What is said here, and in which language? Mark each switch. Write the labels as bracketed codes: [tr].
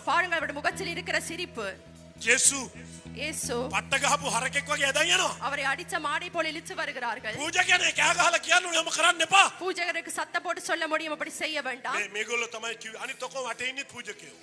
[ta] பாருங்கள் அவருடைய முகத்தில் இருக்கிற சிரிப்பு. [si] ජේසු [ta] இயேசு [si] පට්ට ගහපු හරකෙක් වගේ ඇදන් යනවා. [ta] அவரை அடிச்ச மாடை போல இழுத்து வருகிறார்கள். [si] පූජකයනේ කෑ ගහලා කියන්න ඕනේ ඔම කරන්න එපා. [ta] பூஜகருக்கு சத்த போட்டு சொல்ல முடியும் அப்படி செய்ய வேண்டாம். [si] මේගොල්ලෝ තමයි කිව්වේ අනිත් ඔක්කොම වටේ ඉන්නේ පූජකයෝ.